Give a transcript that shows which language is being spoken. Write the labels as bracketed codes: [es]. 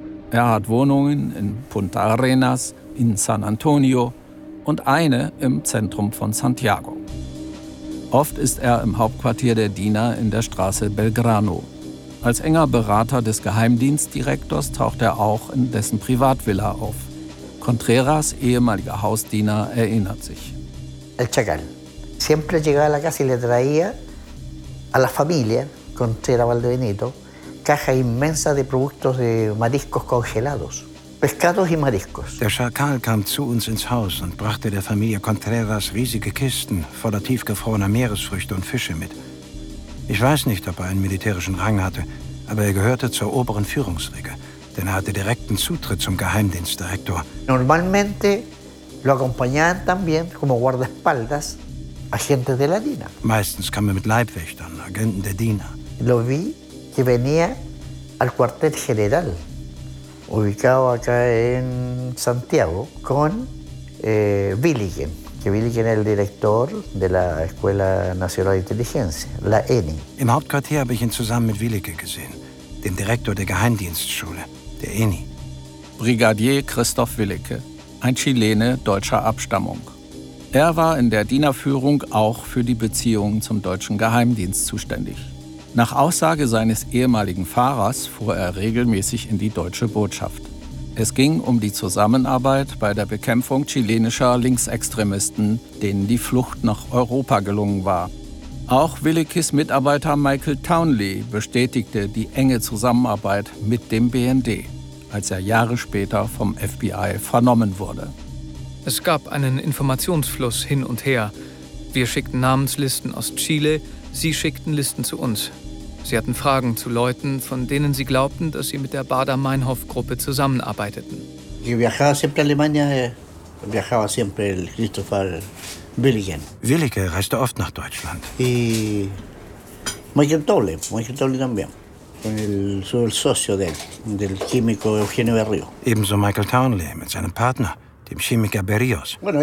[de] Er hat Wohnungen in Punta Arenas, in San Antonio und eine im Zentrum von Santiago. Oft ist er im Hauptquartier der DINA in der Straße Belgrano. Als enger Berater des Geheimdienstdirektors taucht er auch in dessen Privatvilla auf. Contreras, ehemaliger Hausdiener, erinnert sich. [es] El Chacal. Siempre llegaba a la casa y le traía a la familia, Contreras Valdebenito, caja inmensa de productos de mariscos congelados. Pescados y mariscos. [de] Der Schakal kam zu uns ins Haus und brachte der Familie Contreras riesige Kisten voller tiefgefrorener Meeresfrüchte und Fische mit. Ich weiß nicht, ob er einen militärischen Rang hatte, aber er gehörte zur oberen Führungsriege, denn er hatte direkten Zutritt zum Geheimdienstdirektor. [es] Normalmente lo acompañaban también como guardaespaldas agentes de la DINA. [de] Meistens kam er mit Leibwächtern, Agenten der DINA. [es] Lo vi que venía al cuartel general. Ubicado acá en Santiago con Willigen, que Willigen es el director de la Escuela Nacional de Inteligencia, la ENI. [de] Im Hauptquartier habe ich ihn zusammen mit Willigen gesehen, dem Direktor der Geheimdienstschule, der ENI. Brigadier Christoph Willigen, ein Chilene deutscher Abstammung. Er war in der DINA-Führung auch für die Beziehungen zum deutschen Geheimdienst zuständig. Nach Aussage seines ehemaligen Fahrers fuhr er regelmäßig in die deutsche Botschaft. Es ging um die Zusammenarbeit bei der Bekämpfung chilenischer Linksextremisten, denen die Flucht nach Europa gelungen war. Auch Willekes Mitarbeiter Michael Townley bestätigte die enge Zusammenarbeit mit dem BND, als er Jahre später vom FBI vernommen wurde. Es gab einen Informationsfluss hin und her. Wir schickten Namenslisten aus Chile. Sie schickten Listen zu uns. Sie hatten Fragen zu Leuten, von denen sie glaubten, dass sie mit der Baader-Meinhof-Gruppe zusammenarbeiteten. [es] Ich viajaba siempre a Alemania, viajaba siempre el Christopher Willigen. [de] Willigen reiste oft nach Deutschland. [es] Michael Tolle también. El socio del químico Eugenio Berrio. [de] Ebenso Michael Townley mit seinem Partner, dem Chemiker Berrios.